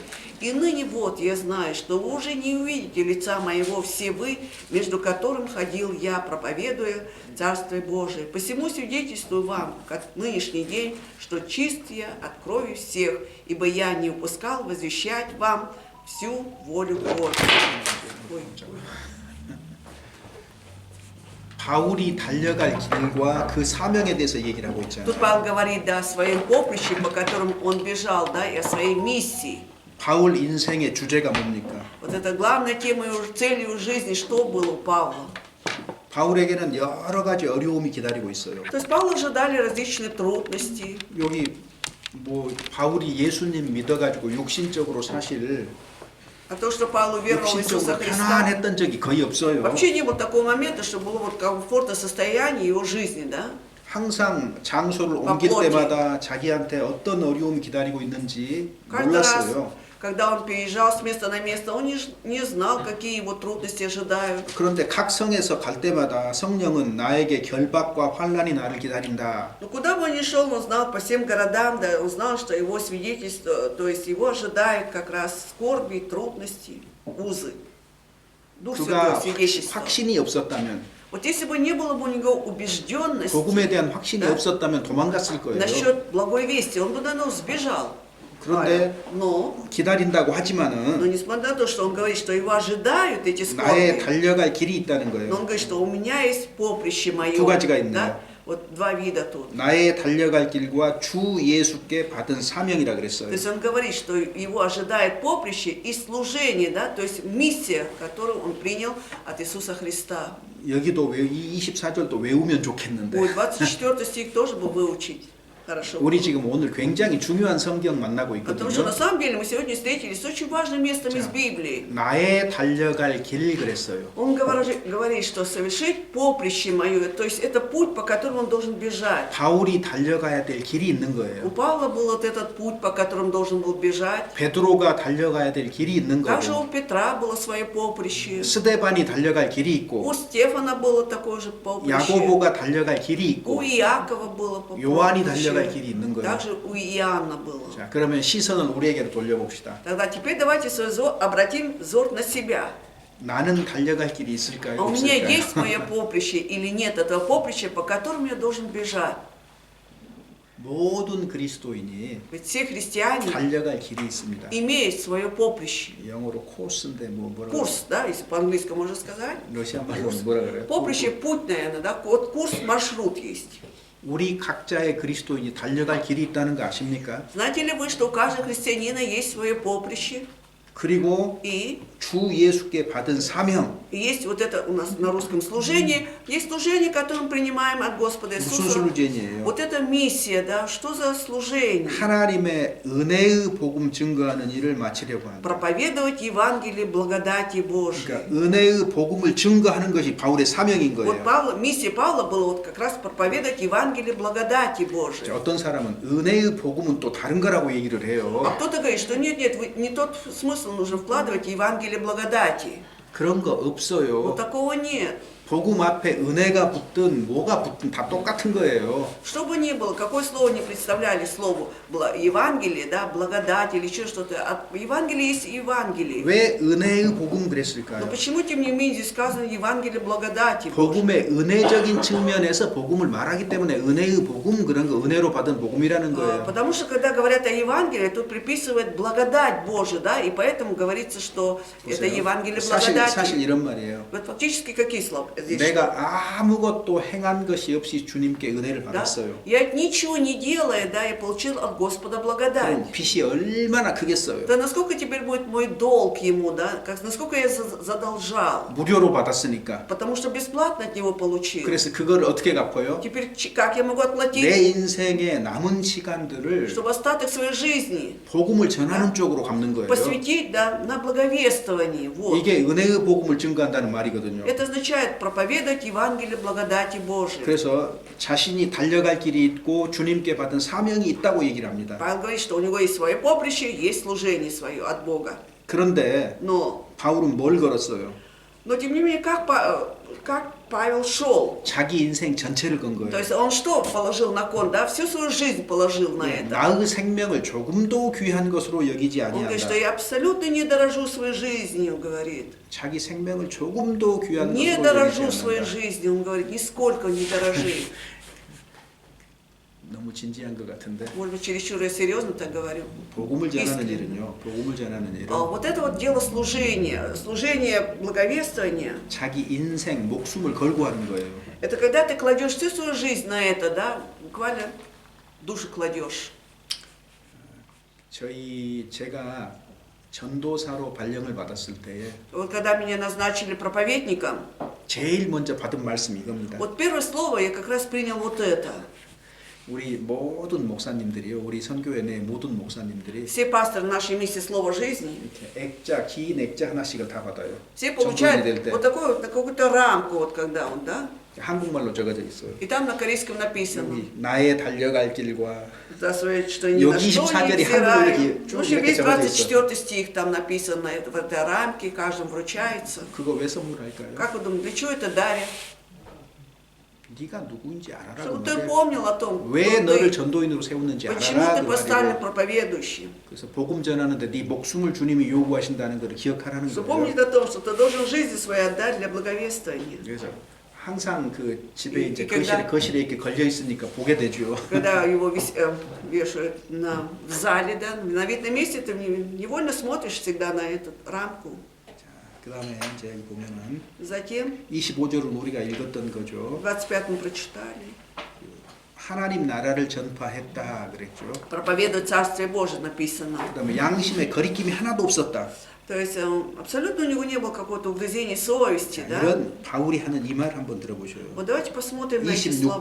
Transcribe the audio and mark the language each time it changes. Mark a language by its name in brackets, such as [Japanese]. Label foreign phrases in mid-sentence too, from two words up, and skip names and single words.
[Russian] И ныне вот я знаю, что вы уже не увидите лица моего все вы, между которым ходил я, проповедуя Царствие Божие. Посему свидетельствую вам, как нынешний день, что чист я от крови всех, ибо я не упускал возвещать вам всю волю Божию». Ой. [Korean] 바울이 달려갈 길과 그 사명에 대해서 얘기를 하고 있잖아요. [Russian] Тут Павел говорит, да, о своем поприще, по которому он бежал, да, и о своей миссии. [Korean] 바울 인생의 주제가 뭡니까? [Russian] Вот это главная тема его цели его жизни, что было у Павла. [Korean] 바울에게는 여러 가지 어려움이 기다리고 있어요. [Russian] То есть Павла ожидали различные трудности. [Korean] 여기 뭐 바울이 예수님 믿어가지고 육신적으로 사실 [Russian] А то, что Павел уверовал в Иисуса [Korean] 육신적으로 [Russian] Христа, [Korean] 편안했던 적이 거의 없어요. [Russian] вообще не было такого момента, что было вот комфортное состояние его жизни, да? [Korean] 항상 장소를 옮길 때마다 자기한테 어떤 어려움이 기다리고 있는지 [Russian] Каждый раз, [Korean] 몰랐어요. [Russian] когда он переезжал с места на место, он не знал, какие его трудности ожидают. [Korean] 그런데 각 성에서 갈 때마다 성령은 나에게 결박과 환난이 나를 기다린다. [Russian] Но куда бы он ни шел, он знал по всем городам, да, он знал, что его свидетельство, то есть его ожидают как раз скорби, трудности, узы. Дух Святой [Korean] 그가 [Russian] свидетельство. [Korean] 확신이 없었다면, [Russian] Вот если бы не было бы у него убежденности [Korean] 복음에 대한 확신이 [Russian] Да. [Korean] 없었다면 도망갔을 거예요. [Russian] насчет благой вести, он бы давно сбежал. [Korean] 그런데 [Russian] Но [Korean] 기다린다고 [Russian] Но [Korean] 하지만은 [Russian] несмотря на то, что он говорит, что его ожидают эти [Korean] 나의 [Russian] скорби, [Korean] 달려갈 길이 있다는 [Russian] но [Korean] 거예요. [Russian] он говорит, что у меня есть поприще мое. [Korean] 두 가지가 있네요. [Russian] Да? Вот два вида тут. [Korean] 나의 달려갈 길과 주 예수께 받은 사명이라 [Russian] То [Korean] 그랬어요. [Russian] есть он говорит, что его ожидает поприще и служение, да? То есть миссия, которую он принял от Иисуса Христа. [Korean] 여기도 이 24절도 외우면 좋겠는데 [Russian] Ой, 24 стих тоже бы выучить. Хорошо. [Korean] 우리 지금 오늘 굉장히 중요한 성경 만나고 [Russian] Потому что [Korean] 있거든요. [Russian] на самом деле мы сегодня встретились с очень важным местом из Библии. [Korean] 나의 달려갈 길 그랬어요. [Russian] Он говорит, что совершить поприще мое, то есть это путь, по которому он должен бежать. [Korean] 바울이 달려가야 될 길이 있는 [Russian] У [Korean] 거예요. [Russian] Павла был вот этот путь, по которому должен был бежать. [Korean] 베드로가 달려가야 될 길이 있는 [Russian] Также у [Korean] 거고 [Russian] Петра было свое поприще. [Korean] 스데반이 달려갈 길이 있고 [Russian] У Стефана было такое же поприще. [Korean] 야고보가 달려갈 길이 [Russian] У [Korean] 있고 [Russian] Иакова было [Korean] 요한이 [Russian] поприще. [Korean] 달려갈 길이 있는 거예요. [Russian] Также у Иоанна было. [Korean] 자, 그러면 시선을 우리에게로 돌려봅시다. [Russian] Тогда теперь давайте свой обратим взор на себя. [Korean] 나는 달려갈 길이 [Russian] А [Korean] 있을까요? [Russian] у меня есть [Korean] 없을까요? [Russian] мое поприще или нет этого поприща, по которому я должен бежать? [Korean] 모든 그리스도인이 [Russian] Ведь все христиане [Korean] 달려갈 길이 있습니다. [Russian] имеют свое поприще. [Korean] 영어로 코스인데 뭐라 [Russian] Курс, да, если по-английски можно сказать. [Korean] 러시아 말로 뭐라 그래요? [Russian] Поприще, путь, наверное, да, вот курс, маршрут есть. [Korean] 우리 각자의 그리스도인이 달려갈 길이 있다는 거 아십니까? [Russian] Знаете ли вы, что у каждого христианина есть свое поприще? [Korean] 그리고 [Russian] И [Korean] 주 예수께 받은 사명. [Russian] есть вот это у нас на русском служение, есть служение, которое мы принимаем от Господа [Korean] 무슨 [Russian] Иисуса. служение? Вот это миссия, да, что за служение? [Korean] 하나님의 은혜의 복음 증거하는 일을 마치려고 한다. [Russian] Проповедовать Евангелие благодати Божьей. [Korean] 그러니까 은혜의 복음을 증거하는 것이 바울의 사명인 [Russian] Вот [Korean] 거예요. [Russian] миссия Павла была вот как раз проповедовать Евангелие благодати [Korean] 자, [Russian] Божьей. [Korean] 어떤 사람은 은혜의 복음은 또 다른 거라고 얘기를 [Russian] А [Korean] 해요. [Russian] кто-то говорит, что нет, не тот смысл нужно вкладывать в Евангелие благодати. [Korean] 그런 거 [Russian] Вот [Korean] 없어요. [Russian] такого нет. [Korean] 복음 앞에 은혜가 붙든 뭐가 붙든 다 똑같은 거예요. [Russian] Что бы ни было, какое слово не представляли слову Евангелие, да, благодать или еще что-то, от Евангелия есть Евангелие. [Korean] 왜 은혜의 복음 [Russian] Но [Korean] 그랬을까요? [Russian] почему, тем не менее, здесь сказано Евангелие благодати Божьей? [Korean] 복음의 은혜적인 측면에서 복음을 말하기 때문에 은혜의 복음 그런 거 은혜로 받은 복음이라는 거예요. [Russian] Потому что, когда говорят о Евангелии, тут приписывают благодать Божию, да, и поэтому говорится, что это Евангелие [Korean] 사실 [Russian] благодати. [Korean] 이런 말이에요. [Russian] Вот фактически какие слова здесь? [Korean] 내가 아무것도 행한 것이 없이 주님께 은혜를 [Russian] Да? [Korean] 받았어요. [Russian] Я ничего не делая, да, я получил от Господа благодать. [Korean] 그럼 빚이 얼마나 크겠어요? [Russian] Да насколько теперь будет мой долг ему, да, насколько я задолжал? [Korean] 무료로 받았으니까. [Russian] Потому что бесплатно от него получил. [Korean] 그래서 그걸 어떻게 갚아요? [Russian] Теперь как я могу [Korean] 내 [Russian] отплатить? [Korean] 인생의 남은 시간들을 [Russian] Чтобы остаток своей жизни [Korean] 복음을 전하는 쪽으로 갚는 거예요. [Russian] посвятить, да, на благовествование. Вот. [Korean] 이게 은혜의 복음을 증거한다는 말이거든요. [Russian] Это означает проповедовать Евангелие благодати Божией. [Korean] 그래서 자신이 달려갈 길이 있고 주님께 받은 사명이 있다고 얘기를 합니다. [Russian] Павел говорит, что у него есть свое поприще, есть служение свое от Бога. [Korean] 그런데 [Russian] Но [Korean] 바울은 뭘 걸었어요? [Russian] тем не менее, как Павел шел? [Korean] 자기 인생 전체를 건 [Russian] То [Korean] 거예요. [Russian] есть он что положил на кон, да? Всю свою жизнь положил на это. [Korean] 나의 생명을 조금도 귀한 것으로 여기지 [Russian] Он говорит, что [Korean] 아니한다. [Russian] я абсолютно не дорожу своей жизнью, говорит. [Korean] 자기 생명을 조금도 귀한 [Russian] Не [Korean] 것으로 [Russian] дорожу [Korean] 여기지 [Russian] своей [Korean] 않는다. [Russian] жизнью, он говорит, нисколько не дорожи. [Korean] 너무 진지한 것 같은데 [Russian] Может быть, чересчур я серьезно так говорю. [Korean] 복음을 전하는 [Russian] искренне. [Korean] 일은요. 복음을 전하는 일은 [Russian] Вот это вот дело служения, служение благовествования. [Korean] 자기 인생 목숨을 걸고 하는 거예요. [Russian] Это когда ты кладешь всю свою жизнь на это, да, буквально душу кладешь. [Korean] 제가 전도사로 발령을 받았을 때에 [Russian] Вот когда меня назначили проповедником, [Korean] 제일 먼저 받은 말씀이 이겁니다. [Russian] вот первое слово я как раз принял вот это. [Korean] 우리 모든 목사님들이요, 우리 선교회 내 모든 목사님들이 [Russian] Все пасторы нашей миссии Слова жизни, [Korean] 이렇게 액자, 긴 액자 하나씩을 다 받아요. [Russian] все [Korean] 전도인이 될 [Russian] получают [Korean] 때 [Russian] вот такую вот какую-то рамку, вот когда он, да, [Korean] 한국말로 적어져 있어요. [Russian] и там на корейском написано, [Korean] 여기 на의 달려갈 길과 [Russian] да, что ни на [Korean] 여기 [Russian] что [Korean] 24 [Russian] не [Korean] 절이 [Russian] взираю. [Korean] 한글로 [Russian] В общем, весь [Korean] 적어져 있어요. [Russian] 24 стих там написано, это в этой рамке, каждому вручается. [Korean] 그거 왜 선물할까요? [Russian] Как вы думаете, для чего это дарят? [Korean] 네가 누구인지 알아라고 [Russian] Чтобы ты [Korean] 말해. [Russian] помнил о том, [Korean] 왜 [Russian] кто [Korean] 너를 [Russian] ты, [Korean] 전도인으로 세웠는지 [Russian] почему [Korean] 알아라. [Russian] ты [Korean] 그 [Russian] поставлен [Korean] 말이에요. [Russian] проповедующим. [Korean] 그래서 복음 전하는데 네 목숨을 주님이 요구하신다는 것을 기억하라는 [Russian] Что [Korean] 거예요. [Russian] помнить о том, что ты должен жизнь свою отдать для благовествования. [Korean] 그래서 항상 그 집에 이- 이제 [Russian] 이 когда- [Korean] 거실에 이렇게 걸려 있으니까 보게 되죠. [Russian] Когда его вешают в зале, да, на видном месте, ты невольно смотришь всегда на эту рамку. [Korean] 그다음에 이제 여기 보면은 [Russian] Затем [Korean] 25절은 우리가 읽었던 거죠. [Russian] 25 мы прочитали. [Korean] 하나님 나라를 전파했다 그랬죠. [Russian] Проповедует Царствие Божие написано. [Korean] 그다음에 양심에 거리낌이 하나도 없었다. [Russian] То есть абсолютно у него не было какого-то угрызения совести, [Korean] 자, [Russian] да? [Korean] 이런 바울이 하는 이 말 한번 들어보셔요. [Russian] Вот давайте посмотрим на эти слова.